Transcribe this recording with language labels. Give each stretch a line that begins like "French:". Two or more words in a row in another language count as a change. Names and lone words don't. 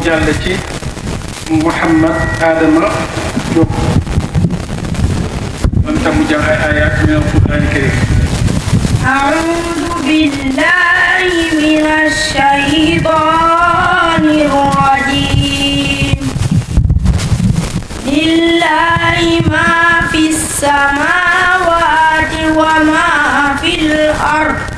Wolof: jàll ci Mouhamad Adama Diop moom itam mu jàng ay
Arabic: آيات من القرآن الكريم. أعوذ بالله من الشيطان الرجيم لله ما في السماوات وما في الأرض